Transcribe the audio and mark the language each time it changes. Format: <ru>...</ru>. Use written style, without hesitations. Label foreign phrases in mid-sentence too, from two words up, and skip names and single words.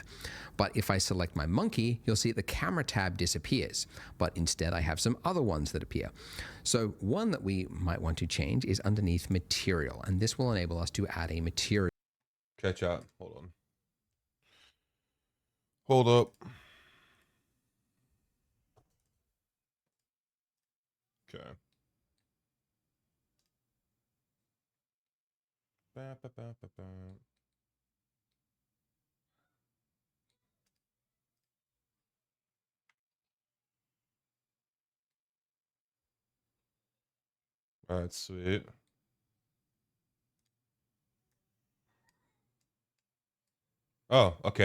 <en>But if I select my monkey, you'll see the camera tab disappears, but instead I have some other ones that appear. So one that we might want to change is underneath material, and this will enable us to add a material. Catch out. Hold on. Hold up. Okay. Ba, ba, ba, ba, ba. All right, sweet. Oh, okay.</en>